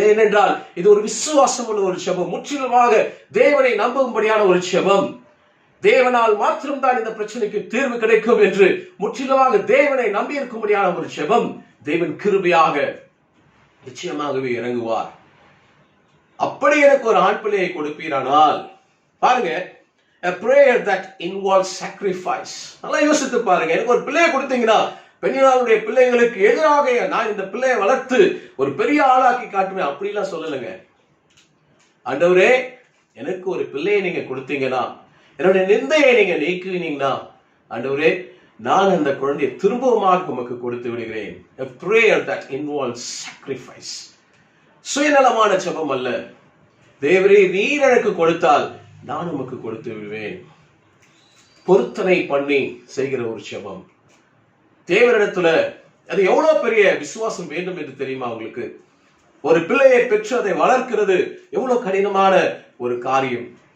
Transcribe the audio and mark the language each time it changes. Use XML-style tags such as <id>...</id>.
<ta>ஏனென்றால் இது ஒரு விசுவாசம் உள்ள ஒரு ஜெபம், முற்றிலுமாக தேவனை நம்பும்படியான ஒரு ஜெபம். தேவனால் மாத்திரம்தான் இந்த பிரச்சனைக்கு தீர்வு கிடைக்கும் என்று முற்றிலுமாக தேவனை நம்பி இருக்கும்படியான ஒரு ஜெபம். தேவன் கிருபையாக நிச்சயமாகவே இறங்குவார். அப்படி எனக்கு ஒரு ஆண் பிள்ளையை கொடுப்பீரானால், பாருங்க,</ta> <en>a prayer that involves sacrifice.</en> <ta>நல்லா யோசித்து பாருங்க. எனக்கு ஒரு பிள்ளையை கொடுத்தீங்கன்னா பெண்ணினாளுடைய பிள்ளைங்களுக்கு எதிராக நான் இந்த பிள்ளையை வளர்த்து ஒரு பெரிய ஆளாக்கி காட்டுவேன் அப்படிலாம் சொல்லலைங்க. ஆண்டவரே, எனக்கு ஒரு பிள்ளையை நீங்க கொடுத்தீங்கன்னா, என்னுடைய நிந்தையை நீங்க நீக்குவீங்கன்னா, ஆண்டவரே, நான் அந்த குழந்தையை திரும்பவுமாக உமக்கு கொடுத்து விடுகிறேன்.</ta> <en>A prayer that involves sacrifice.</en> <ta>சுயநலமான ஜெபம் அல்ல. தேவரே, நீர் எனக்கு கொடுத்தால் நான் உமக்கு கொடுத்து விடுவேன். பொருத்தனை பண்ணி செய்கிற ஒரு ஜெபம். தேவனிடத்துல அது எவ்வளவு பெரிய விசுவாசம் வேண்டும் என்று தெரியுமா உங்களுக்கு? ஒரு பிள்ளையை பெற்று அதை வளர்க்கிறது எவ்வளவு கடினமான ஒரு காரியம்.</ta>